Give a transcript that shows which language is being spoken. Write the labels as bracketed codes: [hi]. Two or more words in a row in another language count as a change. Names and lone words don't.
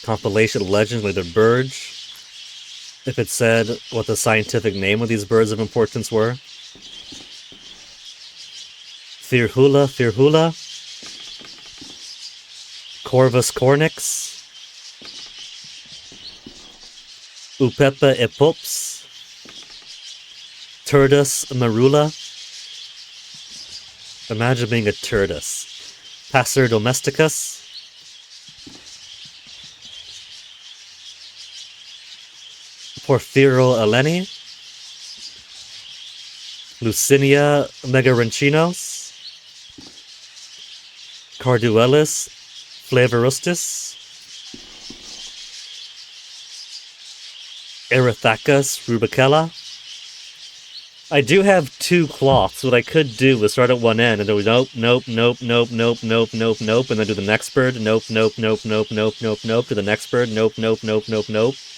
[en] Compilation of legends with their birds. If it said what the scientific name of these birds of importance were. Firhula, Firhula. Corvus cornix. Upepa epops. Turdus marula. Imagine being a turdus. Passer domesticus. Porphyro eleni. Lucinia megarenchinos. Carduelis flavorustis. Erythacus rubicella. I do have two cloths. What I could do is start at one end and do nope, nope, nope, nope, nope, nope, nope, nope, and then do the next bird. Nope, nope, nope, nope, nope, nope, nope, to the next bird. Nope, nope, nope, nope, nope.